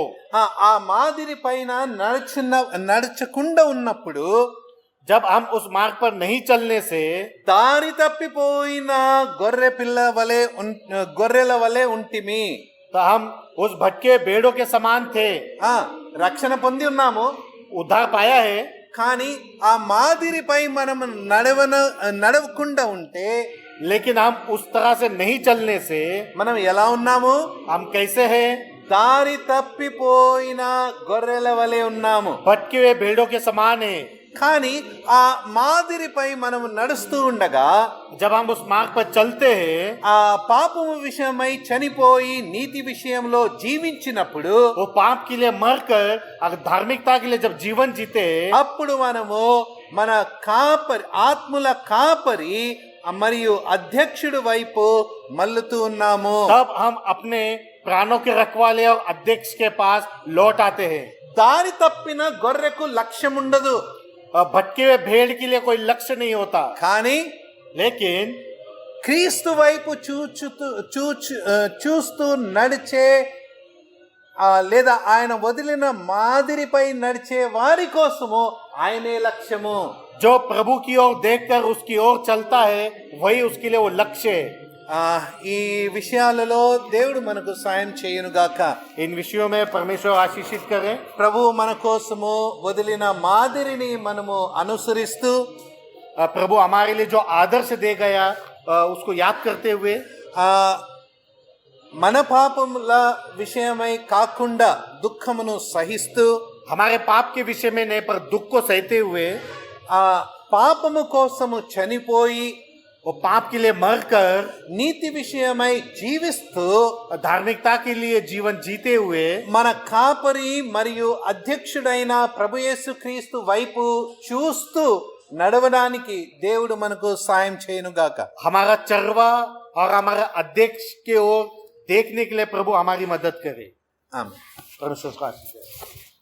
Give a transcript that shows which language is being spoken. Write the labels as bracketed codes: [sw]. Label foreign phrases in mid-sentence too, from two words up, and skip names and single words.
[te] ఆ మాదిరి పైన నడచకుండా ఉన్నప్పుడు, [hi] जब हम उस मार्ग पर नहीं चलने से [te] దారి తప్పిపోయిన గొర్రెల వలె ఉంటిమి. [hi] तो हम उस भटके भेड़ों के समान थे। [te] రక్షణ పొంది ఉన్నాము, [hi] उद्धार पाया है, [te] కానీ ఆ మాదిరిపై మనం నడవకుండా ఉంటే, [hi] लेकिन हम उस तरह से नहीं चलने से [te] మనం ఎలా ఉన్నాము? [hi] हम कैसे हैं? [te] దారి తప్పిపోయిన గొర్రెల వలె ఉన్నాము. [hi] भटके हुए भेड़ों के समान है। [te] కానీ ఆ మాదిరిపై మనం నడుస్తూ ఉండగా, [hi] जब हम उस मार्ग पर चलते हैं, [te] ఆ పాపము విషయమై చనిపోయి నీతి విషయంలో జీవించినప్పుడు, [hi] वो पाप के लिए मरकर और धार्मिकता के लिए जब जीवन जीते, [te] అప్పుడు మనము మన ఆత్మల కాపరి మరియు అధ్యక్షుడు వైపు మల్లుతూ ఉన్నాము. [hi] तब हम अपने प्राणों के रखवाले और अध्यक्ष के पास लौट आते हैं। [te] దారి తప్పిన గొర్రెకు లక్ష్యం ఉండదు, [hi] और भटके हुए भेड़ के लिए कोई लक्ष्य नहीं होता, [te] కానీ [hi] लेकिन [te] క్రీస్తు వైపు చూస్తూ నడిచే లేదా ఆయన వదిలిన మాదిరిపై నడిచే వారి కోసము ఆయనే లక్ష్యము. [hi] जो प्रभु की ओर देखकर उसकी ओर चलता है, वही उसके लिए वो लक्ष्य है। [te] ఈ విషయాలలో దేవుడు మనకు సాయం చేయునుగాక. [hi] इन विषयों में परमेश्वर आशीषित करे। [te] ప్రభు మన కోసము వదిలిన మాదిరిని మనము అనుసరిస్తూ, [hi] प्रभु हमारे लिए जो आदर्श दे गया उसको याद करते हुए, [te] మన పాపముల విషయమై కాకుండా దుఃఖమును సహిస్తూ, [hi] हमारे पाप के विषय में नहीं पर दुख को सहते हुए, [te] పాపము కోసము చనిపోయి [hi] वो पाप के लिए मरकर [te] నీతి విషయమై జీవిస్తూ, [hi] धार्मिकता के लिए जीवन जीते हुए, [te] మన కాపరి మరియు అధ్యక్షుడైన ప్రభు యేసుక్రీస్తు వైపు చూస్తూ నడవడానికి దేవుడు మనకు సాయం చేయునుగాక. [hi] हमारा चरवा और हमारा अध्यक्ष के ओर देखने के लिए प्रभु हमारी मदद करे। आमीन. परमेश्वर का आशीष है।